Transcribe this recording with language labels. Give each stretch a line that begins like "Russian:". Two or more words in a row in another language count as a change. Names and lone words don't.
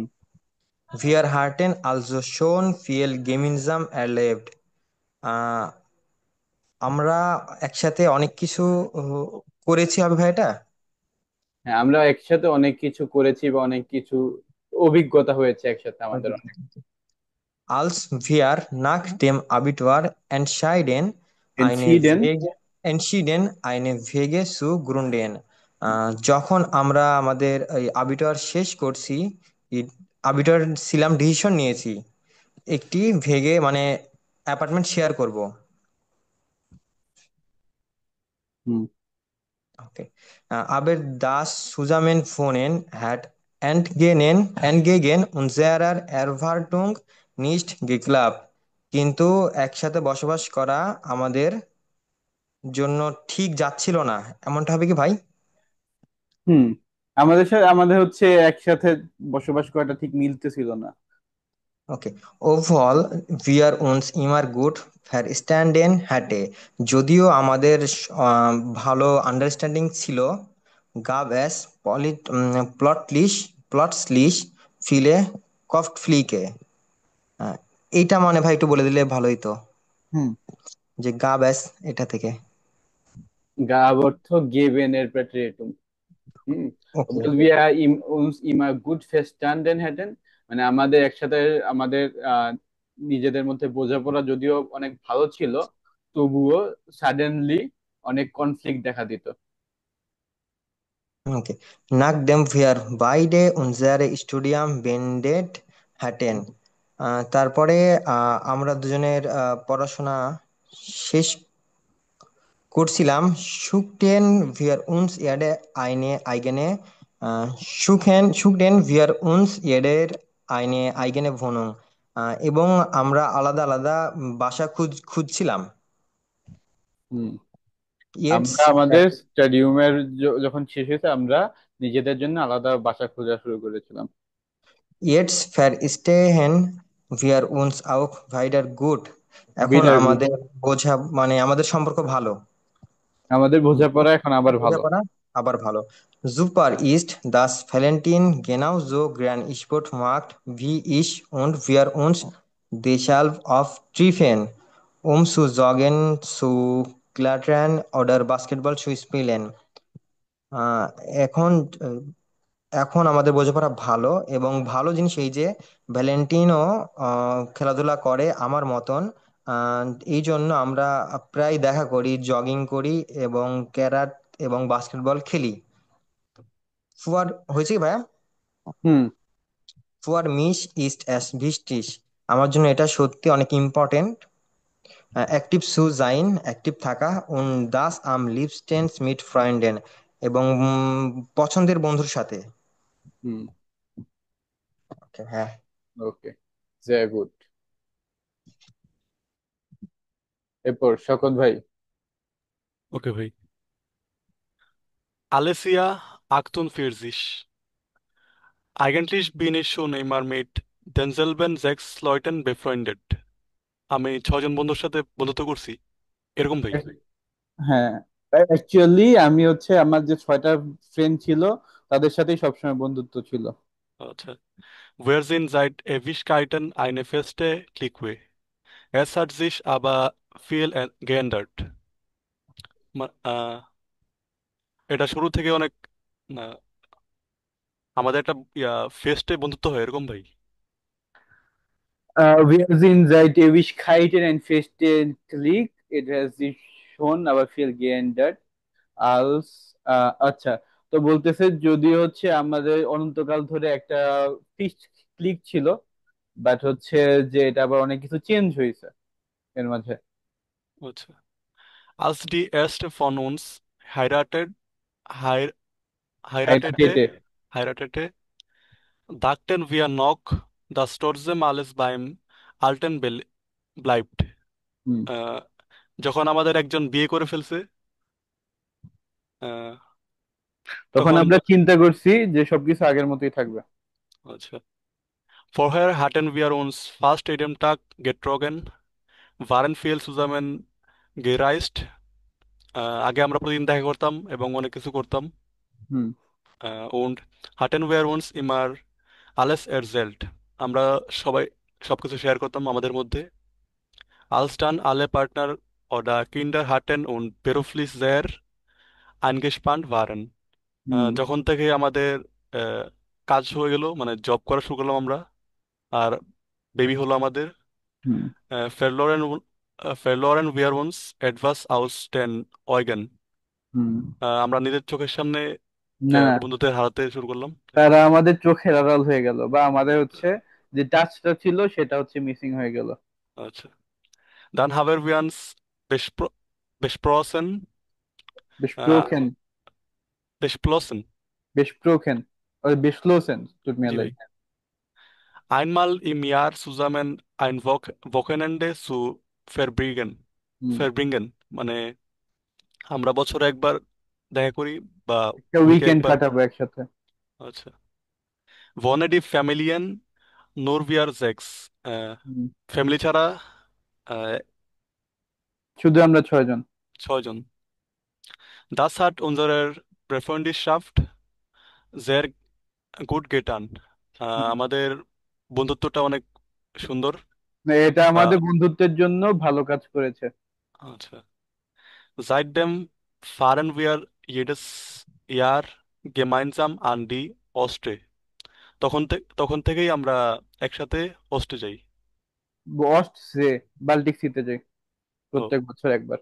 German: Wir hatten also schon viel gemeinsam erlebt,
Bangla: আমরা একসাথে অনেক কিছু করেছি হবে ভাই এটা। হ্যাঁ, আমরা একসাথে অনেক কিছু করেছি বা অনেক কিছু অভিজ্ঞতা হয়েছে একসাথে আমাদের অনেক।
German: Als wir nach dem Abitur এনসিডেন্ট। entschieden, eine Wege zu gründen,
Bangla: যখন আমরা আমাদের এই আবিটার শেষ করছি, আবিটার ছিলাম, ডিসিশন নিয়েছি একটি ভেগে মানে অ্যাপার্টমেন্ট শেয়ার করব। হুম। Okay.
German: Aber das Zusammenwohnen hat entgegen unserer Erwartung nicht geklappt.
Bangla: কিন্তু একসাথে বসবাস করা আমাদের জন্য ঠিক যাচ্ছিল না, এমনটা হবে কি ভাই? হুম, আমাদের সাথে আমাদের হচ্ছে একসাথে বসবাস করাটা ঠিক মিলতেছিল না।
English: okay, overall
German: wir uns immer gut verstanden hatte,
Bangla: যদিও আমাদের ভালো আন্ডারস্ট্যান্ডিং ছিল।
German: gab es plötzlich viele Konflikte,
Bangla: আহ, এইটা মানে ভাই একটু বলে দিলে ভালোই তো, হুম। যে
German: gab es
Bangla: এটা থেকে। গাব অর্থ গেবেন এর প্রেটেরিটুম। হুম। ওকে,
German: obwohl wir uns immer gut verstanden hätten,
Bangla: মানে আমাদের একসাথে আমাদের নিজেদের মধ্যে বোঝাপড়া যদিও অনেক ভালো ছিল, তবুও সাডেনলি অনেক কনফ্লিক্ট দেখা দিত। ওকে,
German: nachdem wir beide unsere Studium beendet hatten,
Bangla: তারপরে আমরা দুজনের পড়াশোনা শেষ করছিলাম,
German: suchten wir uns eine suchten wir uns eine eigene Wohnung,
Bangla: এবং আমরা আলাদা আলাদা বাসা খুঁজছিলাম। হুম। আমরা
German: Jetzt
Bangla: আমাদের স্টাডিয়ামের যখন শেষ হয়েছে আমরা নিজেদের জন্য আলাদা বাসা খোঁজা শুরু করেছিলাম।
German: Jetzt verstehen wir uns auch wieder gut,
Bangla: এখন
German: wieder gut.
Bangla: আমাদের বোঝা মানে আমাদের সম্পর্ক ভালো, আমাদের বোঝাপড়া এখন আবার ভালো। বোঝাপড়া আবার ভালো।
German: Super ist, dass Valentin genauso gern Sport macht wie ich und wir uns deshalb oft treffen, zu joggen, zu klettern oder Basketball zu spielen.
Bangla: আহ, এখন এখন আমাদের বোঝাপড়া ভালো, এবং ভালো জিনিস এই যে ভ্যালেন্টিনও খেলাধুলা করে আমার মতন। আহ, এই জন্য আমরা প্রায় দেখা করি, জগিং করি এবং ক্যারাট এবং বাস্কেটবল খেলি। ফুয়ার হয়েছে কি ভাইয়া? হুম।
German: Für mich ist es wichtig,
Bangla: আমার জন্য এটা সত্যি অনেক ইম্পর্টেন্ট।
German: aktiv zu sein,
Bangla: অ্যাক্টিভ থাকা,
German: und das am liebsten mit Freunden,
Bangla: এবং পছন্দের বন্ধুর সাথে। হুম। Okay, হ্যাঁ। ওকে,
German: sehr gut।
Bangla: এরপর শকত ভাই। ওকে ভাই।
German: Alessia 48, eigentlich bin ich schon immer mit denselben 6 Leuten befreundet,
Bangla: আমি 6 জন বন্ধুর সাথে বন্ধুত্ব করছি, এরকম ভাই। হ্যাঁ, অ্যাকচুয়ালি আমি হচ্ছে আমার যে 6টা ফ্রেন্ড ছিল তাদের সাথেই সবসময় বন্ধুত্ব ছিল। আচ্ছা,
German: wir sind seit Ewigkeiten eine feste Clique, es hat sich aber viel geändert,
Bangla: এটা শুরু থেকে অনেক, না, আমাদের একটা ফেস্টে বন্ধুত্ব হয় এরকম ভাই।
German: Wir sind seit Ewigkeiten ein festen Klick. Es hat sich schon aber viel geändert als
Bangla: আচ্ছা, তো বলতেছে যদি হচ্ছে আমাদের অনন্তকাল ধরে একটা ফিক্সড ক্লিক ছিল, বাট হচ্ছে যে এটা আবার অনেক কিছু চেঞ্জ হয়েছে এর মাঝে। আচ্ছা, als die erste von uns heiratet, heir, heiratete, হাইরাটেটে। heiratete, dachten wir noch, dass trotzdem alles beim Alten bleibt. হুম। আহ, যখন আমাদের একজন বিয়ে করে ফেলছে, আহ, তখন তখন আমরা চিন্তা করছি যে সবকিছু আগের মতোই থাকবে। আচ্ছা,
German: vorher hatten wir uns fast jeden Tag getroffen, waren viel zusammen gereist.
Bangla: আগে আমরা প্রতিদিন দেখা করতাম এবং অনেক কিছু করতাম। হুম।
German: Und hatten wir uns immer alles erzählt.
Bangla: আমরা সবাই সবকিছু শেয়ার করতাম আমাদের মধ্যে।
German: Als dann alle Partner oder Kinder hatten und beruflich sehr eingespannt waren. হুম।
Bangla: যখন থেকে আমাদের আহ, কাজ হয়ে গেল, মানে জব করা শুরু করলাম আমরা, আর বেবি হলো আমাদের, হুম।
German: verloren, verloren wir uns etwas aus den Augen. হুম।
Bangla: আমরা নিজের চোখের সামনে না, বন্ধুদের হারাতে শুরু করলাম। তারা আমাদের চোখের আড়াল হয়ে গেল, বা আমাদের হচ্ছে যে টাচটা ছিল সেটা হচ্ছে মিসিং হয়ে গেল। আচ্ছা,
German: dann haben wir uns besprochen, äh, besprochen beschlossen, besprochen oder beschlossen, tut mir
Bangla: জি ভাই,
German: leid. einmal im Jahr zusammen ein Wochenende zu verbringen, হুম। verbringen,
Bangla: মানে আমরা বছরে একবার দেখা করি বা একটা উইকে উইকেন্ড একবার। কাটাবো একসাথে। আচ্ছা,
German: wohnen die Familien nur wir sechs, হুম।
Bangla: ফ্যামিলি ছাড়া আহ, শুধু আমরা 6 জন। 6 জন।
German: Das hat unsere Befreundschaft sehr gut getan. হুম।
Bangla: আমাদের বন্ধুত্বটা অনেক সুন্দর। না, এটা আহ, আমাদের বন্ধুত্বের জন্য ভালো কাজ করেছে। আচ্ছা,
German: seitdem fahren wir jedes Jahr gemeinsam an die Ostsee.
Bangla: তখন থেকেই আমরা একসাথে অস্টে যাই। অস্ট সে বাল্টিক সিতে যাই ও প্রত্যেক বছর একবার।